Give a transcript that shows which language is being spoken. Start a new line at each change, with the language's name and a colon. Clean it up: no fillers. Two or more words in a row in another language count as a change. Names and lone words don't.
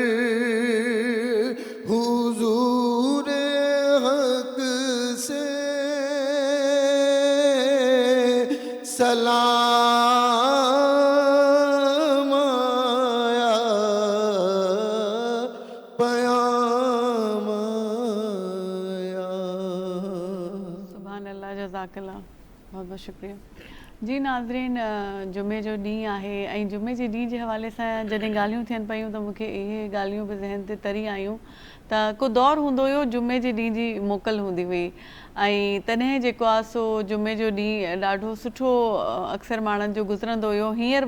Urdu: حضور حق سے سلام آیا پیام آیا سبحان اللہ جزاک اللہ بہت بہت شکریہ جی
Sindhi: ناظرین جمعے جو ॾींहुं आहे ऐं जुमे जे ॾींहुं जे हवाले सां जॾहिं ॻाल्हियूं थियनि पयूं त मूंखे इहे ॻाल्हियूं बि ज़हन ते तरी आयूं त को दौरु हूंदो हुयो जुमे जे ॾींहुं जी मोकल हूंदी हुई ऐं तॾहिं जेको आहे सो जुमे जो ॾींहुं ॾाढो सुठो अक्सर माण्हुनि जो गुज़रंदो हुयो हींअर